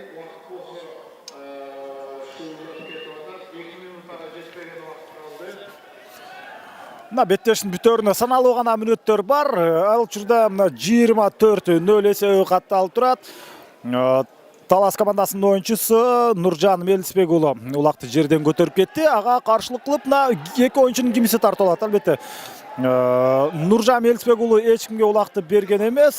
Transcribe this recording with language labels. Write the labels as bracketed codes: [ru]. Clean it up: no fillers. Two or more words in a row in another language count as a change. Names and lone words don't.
[uz] Vaqt bo'lsa shu ketyapti. 2 minutga жетпеген vaqt qoldi. [ky] Беттештин бүтөөрүнө саналуу гана мүнөттөр бар. Ал учурда 24-0 эсеби катталып турат. Талас командасынын оюнчусу Нуржан Мелисбек уулу улакты жерден көтөрүп кетти. Ага каршылык кылып 2 оюнчунун кимиси тартылат. Албетте Нуржан Мелисбек уулу эч кимге улакты берген эмес.